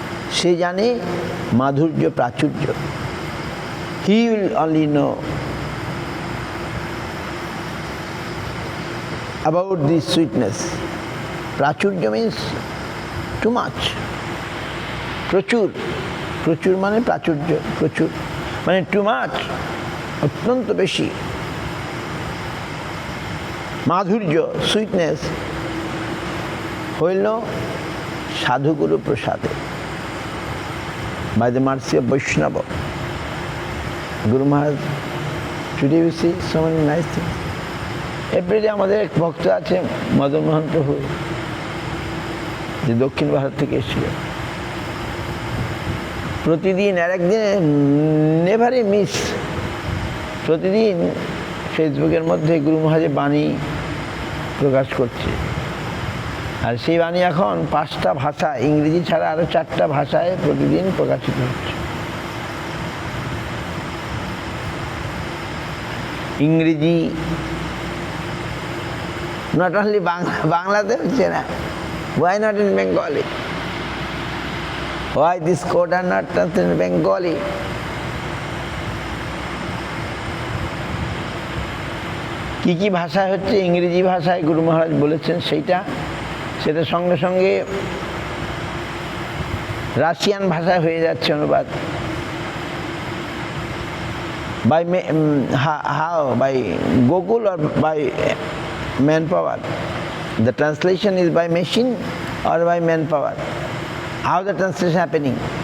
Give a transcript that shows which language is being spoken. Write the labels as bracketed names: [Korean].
[Bangla] Se jane madhurya prachurya. [English] He will only know about this sweetness. Prachurya means too much. [Bangla] Prachur. Prachur মানে প্রাচুর্য, প্রচুর মানে [English] too much, [Bangla] অত্যন্ত বেশি। মাধুর্য, সুইটনেস হইল সাধুগুরু প্রসাদে, [English] by the mercy of Vaishnava. Guru Maharaj, today we see so many nice things. [Bangla] Everyday আমাদের এক ভক্ত আছে মদন মোহন প্রভু, যে দক্ষিণ ভারত থেকে এসেছিল। প্রতিদিন আর একদিনে নেভারে মিস, প্রতিদিন ফেসবুকের মধ্যে গুরু মহারাজের বাণী প্রকাশ করছে। আর সেই বাণী এখন 5টা ভাষা, ইংরেজি ছাড়া আরও 4টা ভাষায় প্রতিদিন প্রকাশিত হচ্ছে। ইংরেজি নট অনলি বাংলাতে হচ্ছে না, [English] why not in Bengali? Why this code are not translated in Bengali? [Bangla] কি কি ভাষায় হচ্ছে, ইংরেজি ভাষায় গুরু মহারাজ বলেছেন সেটা সঙ্গে সঙ্গে রাশিয়ান ভাষায় হয়ে যাচ্ছে অনুবাদ। [English] How? By Google or by manpower? The translation is by machine or by manpower? How the translation happening?